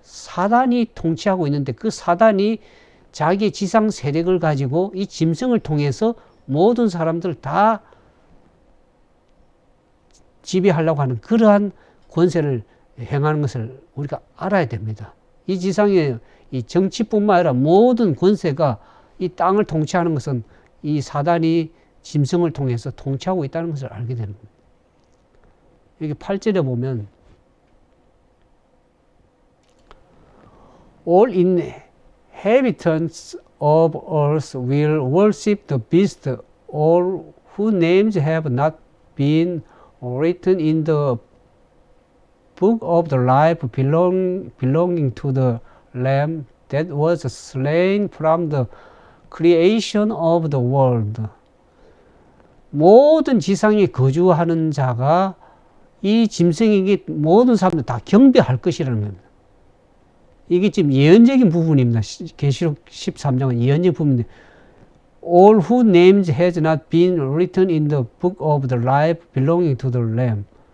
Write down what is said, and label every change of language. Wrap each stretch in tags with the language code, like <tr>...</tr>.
<ko>사단이 통치하고 있는데 그 사단이 자기의 지상 세력을 가지고 이 짐승을 통해서 모든 사람들을 다 지배하려고 하는 그러한 권세를 행하는 것을 우리가 알아야 됩니다. 이 지상의 이 정치뿐만 아니라 모든 권세가 이 땅을 통치하는 것은 이 사단이 짐승을 통해서 통치하고 있다는 것을 알게 되는 겁니다. 여기 8절에 보면</ko> <en>All inhabitants of earth will worship the beast, all whose names have not been written in the book of the life belonging to the Lamb that was slain from the creation of the world.</en> <ko>모든 지상에 거주하는 자가 이 짐승에게 모든 사람들 다 경배할 것이라는 겁니다. 이게 지금 예언적인 부분입니다. 계시록 13장은 예언적 부분인데</ko> <en>All whose names has not been written in the book of the life belonging to the Lamb.</en>